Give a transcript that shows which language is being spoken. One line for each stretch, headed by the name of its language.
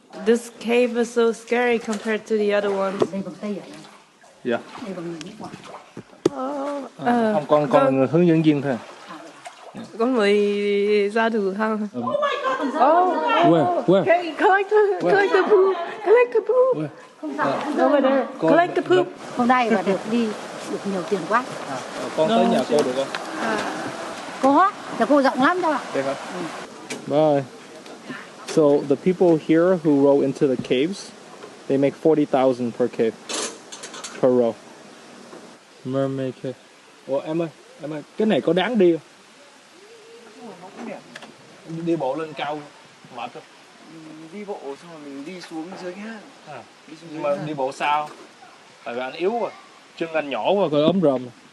English: This cave is so scary compared to the other ones.
Vietnamese: Dạ. Không, con là người hướng dẫn viên thôi. Con mới ra thử thăm.
English: Where? Okay, collect the poop. Collect the poop. Over there. Collect the poop.
Vietnamese: Hôm nay mà được nhiều tiền quá. Con tới nhà cô được không? Có, nhà cô rộng lắm đâu ạ.
English: Bye. So the people here who row into the caves, they make 40,000 per cave, per row. Mermaid cave.
Vietnamese: Ủa em ơi, cái này có đáng đi không? Đi bộ lên cao mệt không? Đi bộ xong rồi mình đi xuống dưới kia. Nhưng mà đi bộ sao? Tại vì anh yếu rồi. Chân lành nhỏ quá coi ốm ròm.